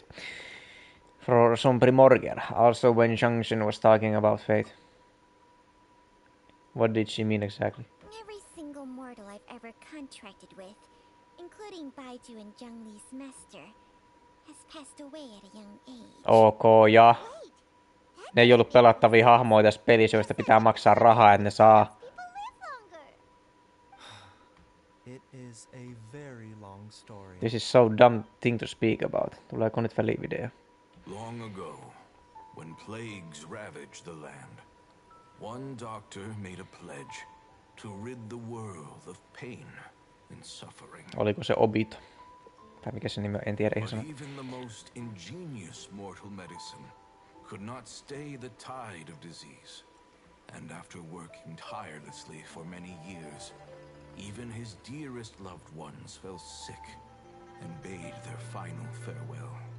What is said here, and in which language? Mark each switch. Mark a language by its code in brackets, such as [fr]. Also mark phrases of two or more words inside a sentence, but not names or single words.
[en] For some primordial. Also when Junction was talking about fate. What did she mean exactly? Every single mortal I've ever contracted with, including Baiju and Zhongli's master, has passed away at a young age. [fi] Ok, ja. [en] Wait, [fi] Ne ei ollut pelattavia hahmoja tässä pelissä, joista pitää maksaa rahaa, että ne saa. [en] It is a very long story. This is so dumb thing to speak about. [fi] Tuleeko nyt välivideo? [en] Long ago, when plagues ravaged the land, one doctor made a pledge to rid the world of pain and suffering. [fi] Oliko se Obito? Tai mikä se nimi on? En tiedä ihan sanoa. [en] Even the most ingenious mortal medicine could not stay the tide of disease. And after working tirelessly for many years, even his dearest loved ones fell sick and bade their final farewell.